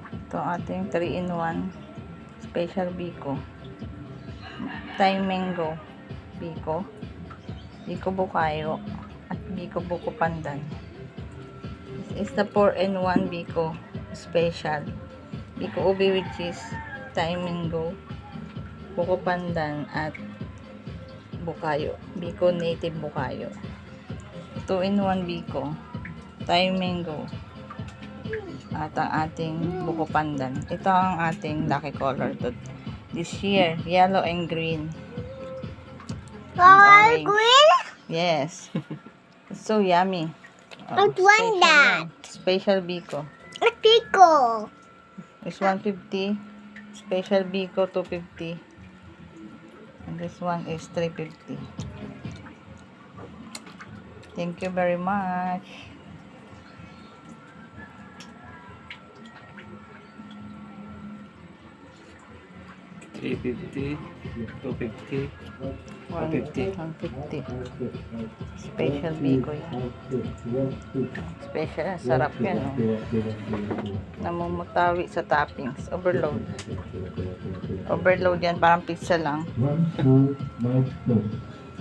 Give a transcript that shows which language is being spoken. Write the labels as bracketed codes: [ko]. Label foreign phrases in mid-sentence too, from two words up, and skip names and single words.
[tl] Ito ang ating 3-in-1 special biko. Thai mango biko, biko bukayo, at biko buko pandan. [en] This is the 4-in-1 biko special. [tl] Biko ubi [en] with cheese, [tl] Thai mango, buko pandan, at bukayo. Biko native bukayo. 2-in-1 biko, Thai mango, at ang ating buko pandan. Ito ang ating [en] lucky color to this year, yellow and green. Color green? Yes. It's so yummy. I want that. Special biko. A pickle. This 150. Special biko 250. And this one is 350. Thank you very much. $350, $250, 150. 150. Special biko yan. [tl] Special. Sarap yan. Oh. Namumutawi sa toppings. Overload. Overload yan. Parang pizza lang. [en] One small milestone.